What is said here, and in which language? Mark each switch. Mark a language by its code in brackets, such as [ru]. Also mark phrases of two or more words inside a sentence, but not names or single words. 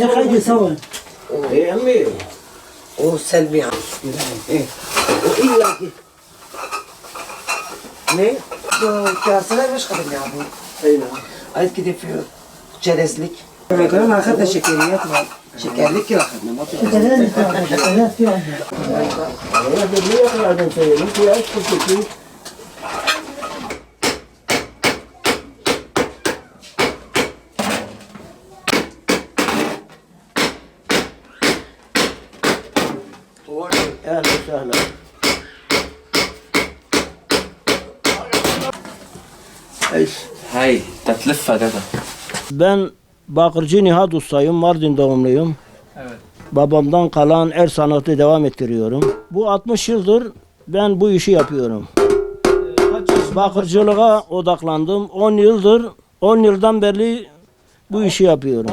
[ar] خلي سوا ايه امي وسلمي ايه واياك ne? [tr] Bu kaseler beş kadar ya bu. [ar] ايوه [tr] Ayet gidip çerezlik. Bakalım arkada şekeriyet var. Şekerlik yok. [ar] انا بدي اقعد نسوي انت ايش كنتي اهلا وسهلا ايش هاي تتلفها دادا. [tr] Ben Bakırcı Nihat Ustayım, Mardin doğumluyum. Evet. Babamdan kalan el sanatı devam ettiriyorum. Bu 60 yıldır ben bu işi yapıyorum. Bakırcılığa odaklandım. 10 yıldan beri bu işi yapıyorum.